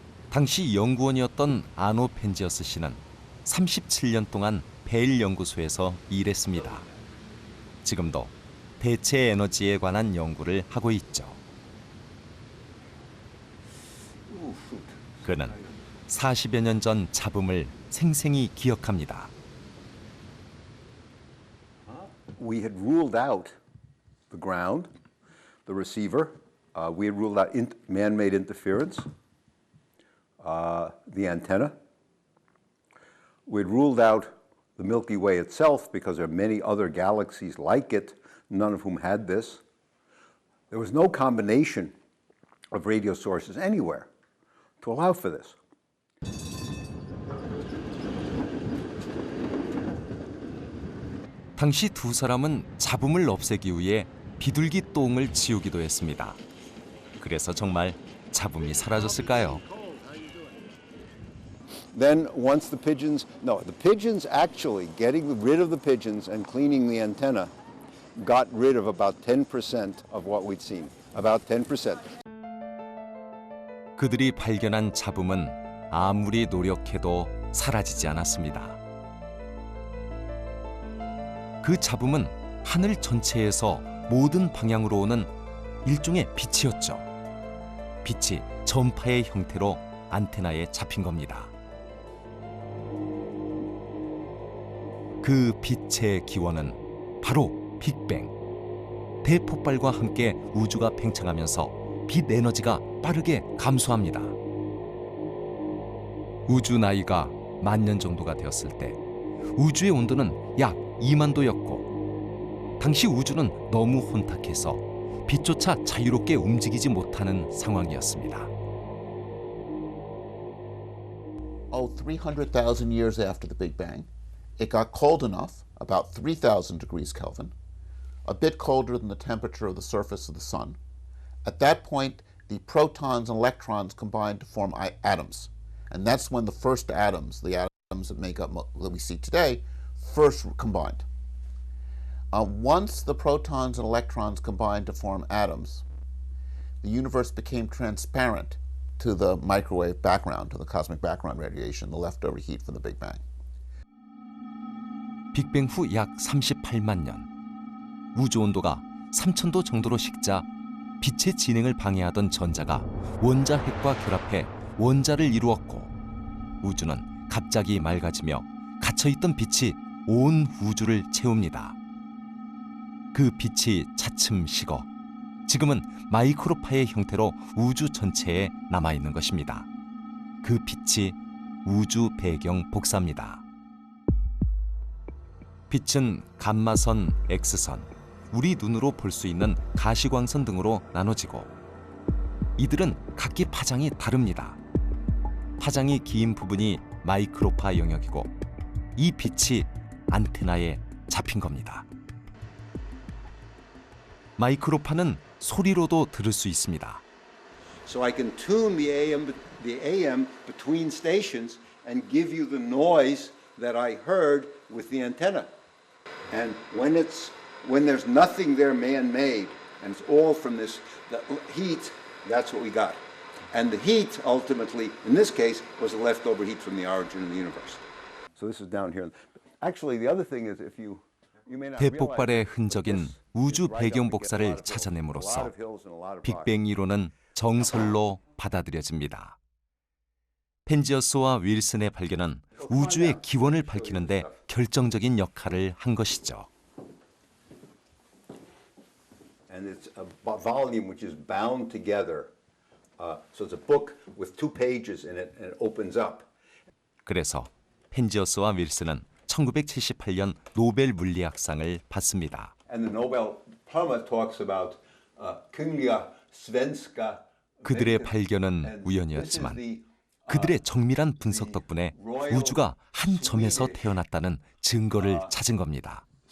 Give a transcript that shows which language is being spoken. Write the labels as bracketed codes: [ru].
[ko] 당시 연구원이었던 아노 펜지어스 씨는 37년 동안 벨 연구소에서 일했습니다. 지금도 대체 에너지에 관한 연구를 하고 있죠. 그는 40여 년 전 잡음을 생생히 기억합니다. [en] We had ruled out the ground, the receiver. We had ruled out man-made interference, the antenna. We had ruled out the Milky Way itself because there are many other galaxies like it, none of whom had this. There was no combination of radio sources anywhere to allow for this. [ko] 당시 두 사람은 잡음을 없애기 위해 비둘기 똥을 지우기도 했습니다. 그래서 정말 잡음이 사라졌을까요? [en] Then once the pigeons actually getting rid of the pigeons and cleaning the antenna got rid of about 10% of what we'd seen. About 10%. [ko] 그들이 발견한 잡음은 아무리 노력해도 사라지지 않았습니다. 그 잡음은 하늘 전체에서 모든 방향으로 오는 일종의 빛이었죠. 빛이 전파의 형태로 안테나에 잡힌 겁니다. 그 빛의 기원은 바로 빅뱅. 대폭발과 함께 우주가 팽창하면서 빛 에너지가 빠르게 감소합니다. 우주 나이가 10,000년 정도가 되었을 때 우주의 온도는 약 20,000도였고 당시 우주는 너무 혼탁해서 빛조차 자유롭게 움직이지 못하는 상황이었습니다. [en] 300,000 years after the Big Bang, it got cold enough, about 3,000 degrees Kelvin, a bit colder than the temperature of the surface of the sun. At that point, the protons and electrons combined to form atoms. And that's when the first atoms, the atoms that make up that we see today, first combined. Once the protons and electrons combined to form atoms, the universe became transparent to the microwave background, to the cosmic background radiation, the leftover heat from the Big Bang. [ko] 빅뱅 후 약 38만 년. 우주 온도가 3,000도 정도로 식자 빛의 진행을 방해하던 전자가 원자핵과 결합해 원자를 이루었고 우주는 갑자기 맑아지며 갇혀있던 빛이 온 우주를 채웁니다. 그 빛이 차츰 식어 지금은 마이크로파의 형태로 우주 전체에 남아있는 것입니다. 그 빛이 우주 배경 복사입니다. 빛은 감마선, X선, 우리 눈으로 볼 수 있는 가시광선 등으로 나눠지고 이들은 각기 파장이 다릅니다. 파장이 긴 부분이 마이크로파 영역이고 이 빛이 안테나에 잡힌 겁니다. 마이크로파는 소리로도 들을 수 있습니다. [en] So I can tune the AM between stations and give you the noise that I heard with the antenna. And when there's nothing there man-made and it's all from this the heat, that's what we got. And the heat ultimately, in this case, was the leftover heat from the origin of the universe. So this is down here. Actually, the other thing is if you [ko] 대폭발의 흔적인 우주 배경 복사를 찾아냄으로써 빅뱅 이론은 정설로 받아들여집니다. 펜지어스와 윌슨의 발견은 우주의 기원을 밝히는데 결정적인 역할을 한 것이죠. [en] And it's a volume which is bound together. So it's a book with 2 pages in it and it opens up. [ko] 그래서 펜지어스와 윌슨은 1978년 노벨 물리학상을 받습니다. [en] And the Nobel Prize talks about Kunglia Svenska. [ko] 그들의 발견은 우연이었지만 그들의 정밀한 분석 덕분에 우주가 한 점에서 태어났다는 증거를 찾은 겁니다.